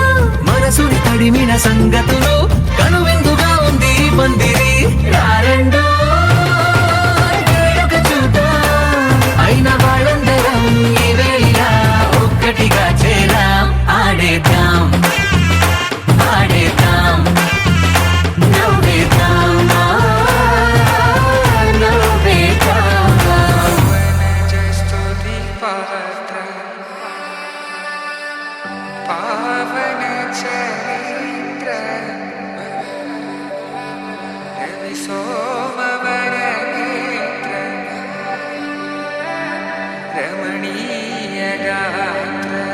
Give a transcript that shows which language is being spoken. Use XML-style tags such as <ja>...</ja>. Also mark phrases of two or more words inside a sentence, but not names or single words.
<te>మనసుని తడిమిన సంగతులు కనువిందుగా ఉంది ఈ పందిరి రారండో వేడుక చూద్దాం అయిన వాళ్ళందరం ఈ వేళ ఒక్కటిగా చేరాం ఆడేద్దాం ఆడేద్దాం నవ్వేద్దాం నవ్వేద్దాం</te> <sa>स्तुति पात्र पावन चरित्र रवि सोमवर नेत्र रमणीय गात्र</sa>